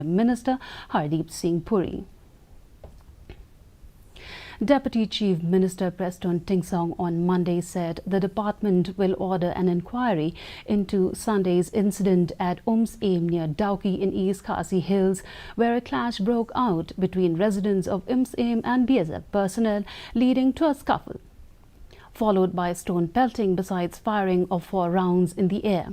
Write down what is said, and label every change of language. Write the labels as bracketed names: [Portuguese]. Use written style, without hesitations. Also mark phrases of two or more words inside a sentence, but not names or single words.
[English] Minister Hardeep Singh Puri. Deputy Chief Minister Preston Tingsong on Monday said the department will order an inquiry into Sunday's incident at Umsyiem near Govt in East Khasi Hills, where a clash broke out between residents of Umsyiem and BSF personnel, leading to a scuffle, followed by stone pelting besides firing of 4 rounds in the air.